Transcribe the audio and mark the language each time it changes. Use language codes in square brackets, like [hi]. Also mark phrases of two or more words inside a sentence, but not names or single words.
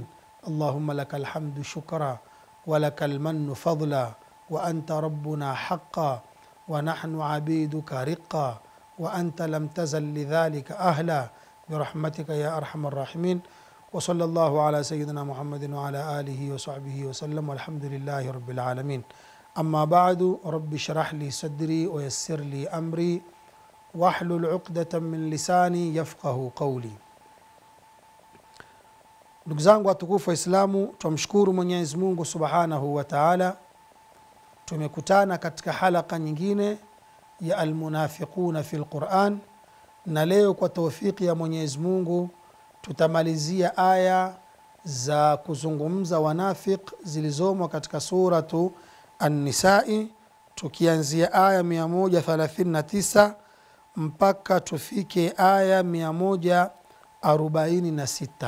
[ar] اللهم لك الحمد شكرا، ولك المن فضلا، وأنت ربنا حقا، ونحن عبيدك رقا، وأنت لم تزل لذلك أهلا، برحمتك يا أرحم الراحمين. وصلى الله على سيدنا محمد وعلى آله وصحبه وسلم، والحمد لله رب العالمين. أما بعد، رب اشرح لي صدري ويسر لي أمري واحلل عقدة من لساني يفقهوا قولي. [sw] Ndugu zangu watukufu wa Islamu, tumshukuru Mwenyezi Mungu [ar] سبحانه وتعالى. [sw] Tumekutana katika halaka nyingine ya [ar] المنافقون في القرآن, [sw] na leo kwa tawfiki ya Mwenyezi Mungu tutamalizia aya za kuzungumza wanafiq zilizomo katika suratu An-Nisa'i, tukianzia aya 139 mpaka tufike aya 146.